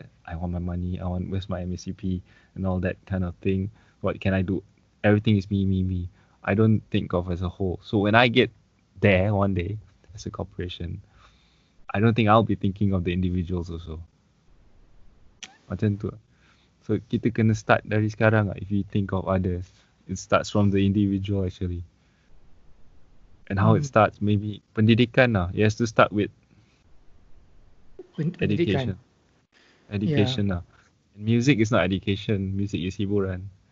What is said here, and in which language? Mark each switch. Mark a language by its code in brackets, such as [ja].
[en] I want my money, where's my MSCP and all that kind of thing. What can I do? Everything is me. I don't think of as a whole. So when I get there one day as a corporation, I don't think I'll be thinking of the individuals also. [ms] Macam tu. So kita kena start dari sekarang lah. [en] If you think of others, it starts from the individual actually. And how it starts, maybe pendidikan lah. It has to start with education. Education lah. Music is not education. Music is hiburan.